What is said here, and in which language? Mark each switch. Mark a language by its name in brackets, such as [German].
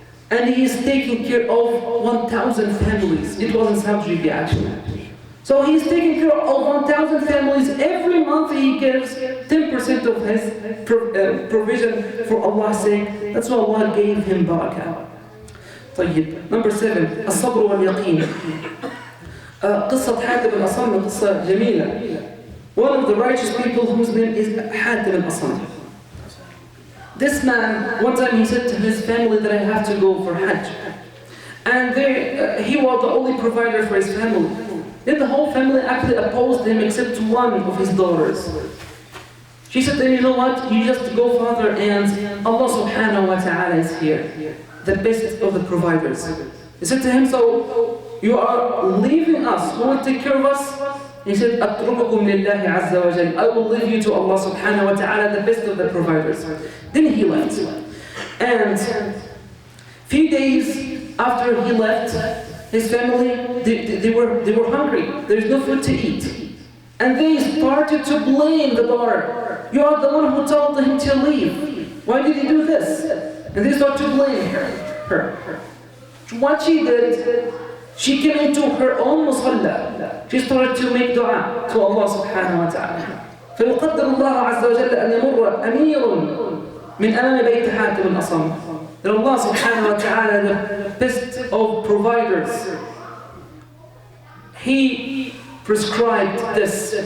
[English] And he is taking care of 1,000 families. It was in Saudi Arabia actually. So he's taking care of 1,000 families. Every month he gives 10% of his provision for Allah's sake. That's why Allah gave him barakah. [Arabic] طيب. [English] Number 7. [Arabic] الصبر واليقين. قصة حاتم الأصم قصة جميلة. [English] One of the righteous people whose name is Hatim al-Asam. This man, one time he said to his family that I have to go for Hajj. And he was the only provider for his family. Then the whole family actually opposed him except one of his daughters. She said to him, you know what, you just go father and Allah subhanahu wa ta'ala is here. The best of the providers. He said to him, so you are leaving us, who will take care of us? He said, [Arabic] أَتْرُكُكُمْ لِلَّهِ عَزَّ وَجَلَّ. [English] I will leave you to Allah subhanahu wa ta'ala, the best of the providers. Then he left. And few days after he left, his family, they were hungry. There's no food to eat. And they started to blame the daughter. You are the one who told him to leave. Why did he do this? And they started to blame her. What she did, she came into her own musalla. She started to make dua to Allah subhanahu wa ta'ala. [Arabic] فيقدر الله عز وجل أن يمر أمير من أمام بيت حاتم الأصم. [English] That Allah subhanahu wa ta'ala, the best of providers, He prescribed this.